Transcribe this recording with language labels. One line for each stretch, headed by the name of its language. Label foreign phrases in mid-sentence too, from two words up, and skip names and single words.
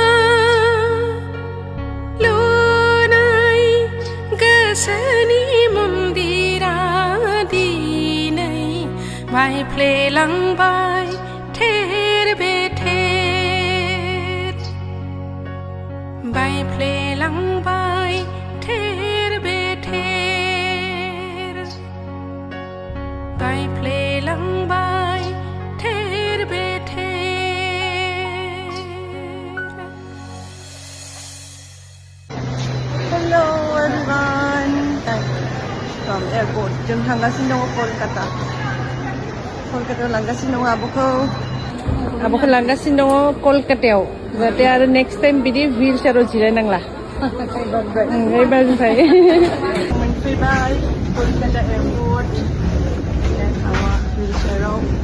Bodo: लुनाय गोसोनि मन्दिरा दिनै बायफ्लेलांबाय थेर बेथेर बायफ्लेलांबाय थेर बेथेर बायफ्लेलांबाय थेर बेथेर
English: Hello everyone from airport
Bodo: जों थांगासिनो दङ कलकातायाव लांगासिनो दङ आब'खौ लांगासिनो दङ कलकातायाव जाहाथे आरो
English: next time
Bodo: बिदि व्हिल चेयाराव जिरायनांला एबारनिफ्राय मोनफैबाय कलकाता एयारपर्ट व्हिल चेयाराव